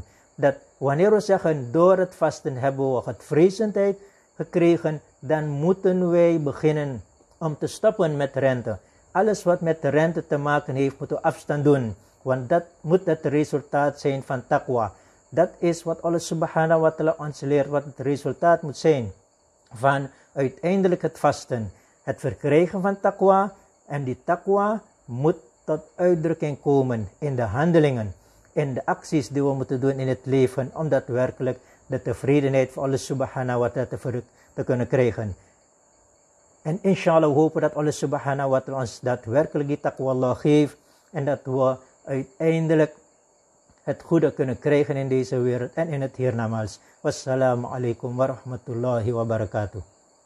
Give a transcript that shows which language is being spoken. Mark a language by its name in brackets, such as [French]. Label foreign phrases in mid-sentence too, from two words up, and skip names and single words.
[Dutch] Dat wanneer we zeggen, door het vasten hebben we godvrezendheid gekregen, dan moeten wij beginnen om te stoppen met rente. Alles wat met de rente te maken heeft, moeten we afstand doen. Want dat moet het resultaat zijn van taqwa. Dat is wat [Arabic] الله سبحانه وتعالى [Dutch] ons leert, wat het resultaat moet zijn van uiteindelijk het vasten. Het verkrijgen van taqwa, en die taqwa moet tot uitdrukking komen in de handelingen, in de acties die we moeten doen in het leven, om daadwerkelijk de tevredenheid van [Arabic] الله سبحانه وتعالى [Dutch] te kunnen krijgen. En inshallah hopen dat [Arabic] الله سبحانه وتعالى [Dutch] ons daadwerkelijk die taqwa Allah geeft, en dat we uiteindelijk het goede kunnen krijgen in deze wereld en in het hiernamaals. [Arabic] والسلام عليكم ورحمة الله وبركاته.